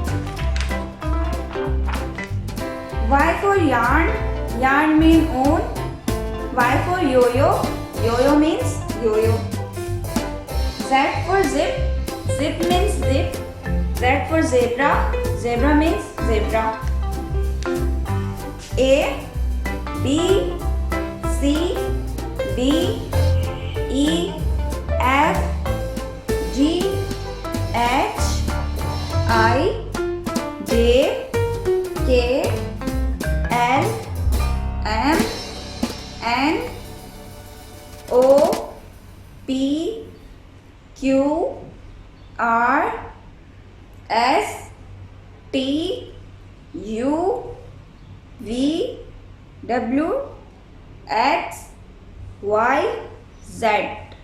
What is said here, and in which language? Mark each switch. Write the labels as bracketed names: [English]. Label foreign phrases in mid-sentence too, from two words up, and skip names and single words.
[English] Y for yarn. Yarn means own. Y for yo-yo. Yo-yo means yo-yo. Z for zip. Zip means zip. Z for zebra. Zebra means zebra. A, B, C, D, E, F, G, H, I, J, K, L, M, N, O, P, Q, R, S, T, U, V, W, X, Y, Z.